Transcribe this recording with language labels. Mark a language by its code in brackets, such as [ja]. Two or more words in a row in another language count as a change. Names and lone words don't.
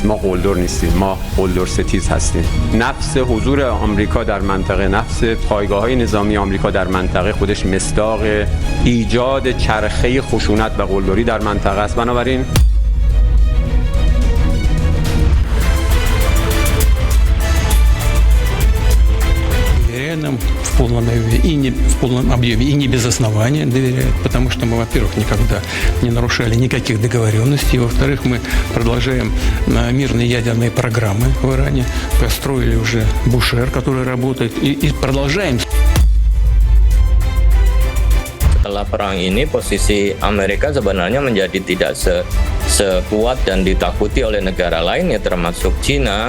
[fa] ما قلدر نیستیم، ما قلدر ستیز هستیم. نفس حضور آمریکا در منطقه، نفس پایگاه‌های نظامی آمریکا در منطقه خودش مصداق ایجاد چرخه خشونت و قلدری در منطقه است. بنابراین [ru] в полном объеме и не без основания доверяют, потому что мы, во-первых, никогда не нарушали никаких договоренностей, во-вторых, мы продолжаем мирные ядерные программы в Иране, построили уже Бушер, который работает, и продолжаем. [id] Setelah perang ini posisi Amerika sebenarnya menjadi tidak sekuat dan ditakuti oleh negara lain ya termasuk Cina.